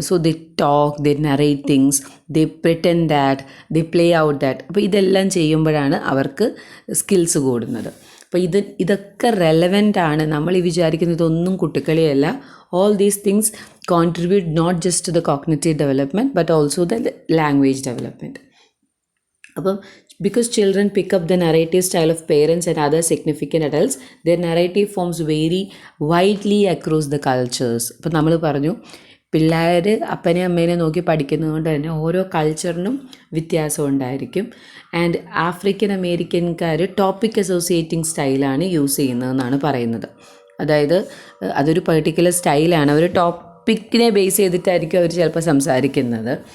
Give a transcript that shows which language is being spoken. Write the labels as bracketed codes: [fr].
[en] So they talk, they narrate things, they pretend that, they play out that. [ml] അപ്പോൾ ഇതെല്ലാം ചെയ്യുമ്പോഴാണ് അവർക്ക് skills കൂടുന്നത്. അപ്പോൾ ഇതൊക്കെ റെലവൻ്റ് ആണ്. നമ്മൾ ഈ വിചാരിക്കുന്നതൊന്നും കുട്ടിക്കളിയല്ല. [en] All these things contribute not just to the cognitive development but also the language development. അപ്പം because children pick up the narrative style of parents and other significant adults, their narrative forms vary widely across the cultures. [ml] അപ്പോൾ നമ്മൾ പറഞ്ഞു പിള്ളേർ അപ്പനെ അമ്മേനെ നോക്കി പഠിക്കുന്നതുകൊണ്ട് തന്നെ ഓരോ കൾച്ചറിനും വ്യത്യാസം ഉണ്ടായിരിക്കും. ആൻഡ് ആഫ്രിക്കൻ അമേരിക്കൻകാർ ടോപ്പിക് അസോസിയേറ്റിംഗ് സ്റ്റൈലാണ് യൂസ് ചെയ്യുന്നതെന്നാണ് പറയുന്നത്. അതായത് അതൊരു പെർട്ടിക്കുലർ സ്റ്റൈലാണ്. അവർ ടോപ്പിക്കിനെ ബേസ് ചെയ്തിട്ടായിരിക്കും അവർ ചിലപ്പോൾ സംസാരിക്കുന്നത്.